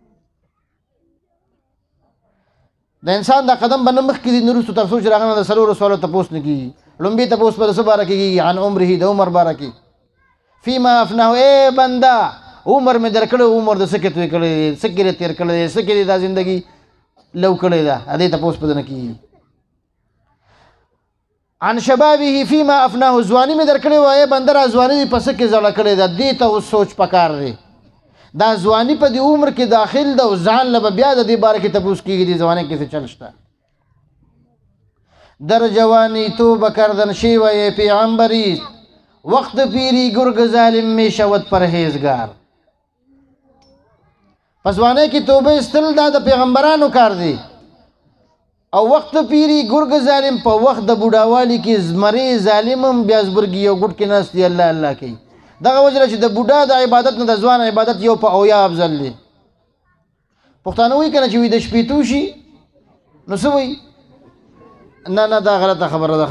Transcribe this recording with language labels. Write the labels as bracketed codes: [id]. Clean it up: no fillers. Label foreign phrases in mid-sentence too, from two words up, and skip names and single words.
[ps] د انسان دا قدم به نه مخکې دي نه وروستو تر څو چې د هغه نه د څلورو سوالو تپوس نه کېږي. لومبي تپوس به د څه باره کېږي؟ [ar] عن عمره، [ps] د عمر باره کې. [ar] فیما افناه، [ps] ای بنده عمر مې در کړی، عمر د څه کې توی کړی دی، څه کې تېر کړی دی، څه کې دا زندګي لو کړی ده، د دې تپوس به نه کېږي. [ar] عن شبابه فيما افناه، [ps] ځواني مې در کړې وه ای بنده را ځواني دې په څه کې زړه کړې ده، دې ته اوس سوچ پکار دی. دا ځواني په دې عمر کې داخل ده او ځان له به بیا د دې باره کې تپوس کېږي دې ځوانۍ کې څه چل شته. [fa] در جوانی تو بکردن شیوه پیغمبری، وقت پیری گرگ ظالم می شود پرهیزگار. [ps] په ځوانۍ کې توبه ایستل دا د پیغمبرانو کار دی، او [fa] وقت پیری گرگ ظالم [ps] په وخت د بوډاوالي کې زمری ظالم هم بیا زبرګي یو ګوټ کې ناست دی الله الله کوي. دغه وجه چې د بوډا د عبادت نه د ځوان عبادت یو په اویا افضل دی. پښتانه وایي که نه چې وي د شپېتو شي نو څه وایي؟ نه دا غلطه خبره ده.